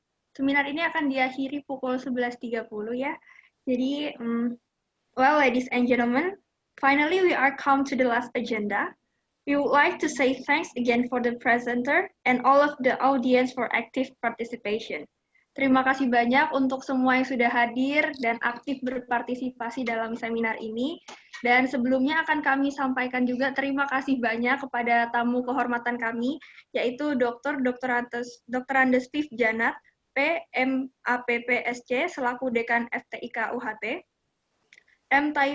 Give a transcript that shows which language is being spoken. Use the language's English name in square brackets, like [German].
[Indonesian] Seminar ini akan diakhiri pukul 11.30 ya. [English] Jadi, well, ladies and gentlemen, finally we are come to the last agenda. We would like to say thanks again for the presenter and all of the audience for active participation. [Indonesian] Terima kasih banyak untuk semua yang sudah hadir dan aktif berpartisipasi dalam seminar ini. Dan sebelumnya akan kami sampaikan juga terima kasih banyak kepada tamu kehormatan kami, yaitu Dr. Andes Steve Janat, PMAPPSC, selaku Dekan FTIK UHT, M.